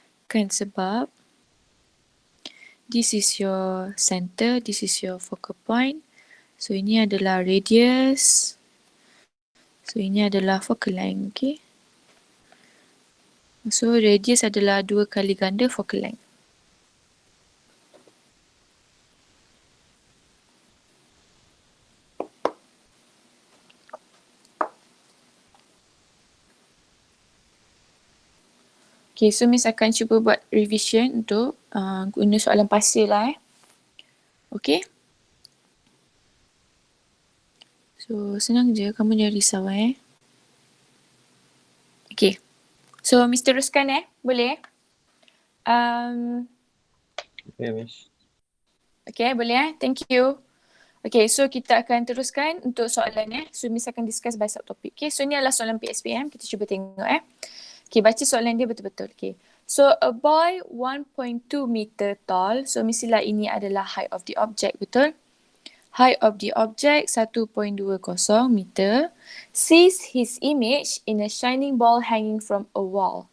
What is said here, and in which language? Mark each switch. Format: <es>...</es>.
<ms>Kan sebab</ms> <en>this is your center, this is your focal point.</en> <ms>So ini adalah radius. So ini adalah focal length. Okay. So radius adalah 2 kali ganda focal length. Okay, so Miss akan cuba buat revision untuk guna soalan pasir lah Okay. So senang je, kamu jangan risau Okay. So Miss teruskan boleh?</ms> <en>Okay, Miss.</en> <ms>Okay, boleh</ms> <en>Thank you.</en> <ms>Okay, so kita akan teruskan untuk soalan So Miss akan</ms> <en>discuss by subtopic.</en> <ms>Okay, so ni adalah soalan PSPM. Kita cuba tengok Okay, baca soalan dia betul-betul. Okay.</ms> <en>So a boy 1.2 meter tall.</en> <ms>So mestilah ini adalah</ms> <en>height of the object,</en> <ms>betul?</ms> <en>Height of the object 1.20 meter. Sees his image in a shining ball hanging from a wall.</en>